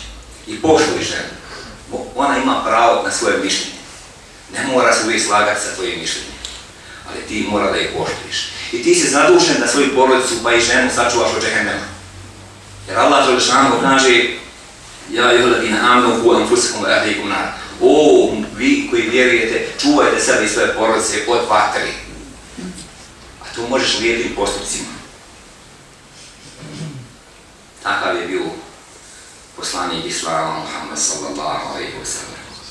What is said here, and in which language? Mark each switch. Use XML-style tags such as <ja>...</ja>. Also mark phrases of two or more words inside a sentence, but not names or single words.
<bs>I poštuj ženu. Ona ima pravo na svoje mišljenje. Ne mora se uvijek slagati sa tvojim mišljenjem, ali ti mora da ih poštuješ. I ti si zadužen da svoju porodicu pa i ženu sačuvaš od džehennema. Jer Allah dželešanu kaže:</bs> <ar>"يا أيها الذين آمنوا قوا أنفسكم وأهليكم نار."</ar> <bs>O, vi koji vjerujete, čuvajte sebe i svoje porodice od vatri. A to možeš lijepim postupcima. Takav je bio poslanik Islama Muhammed</bs> <ar>صلى الله عليه وسلم.</ar>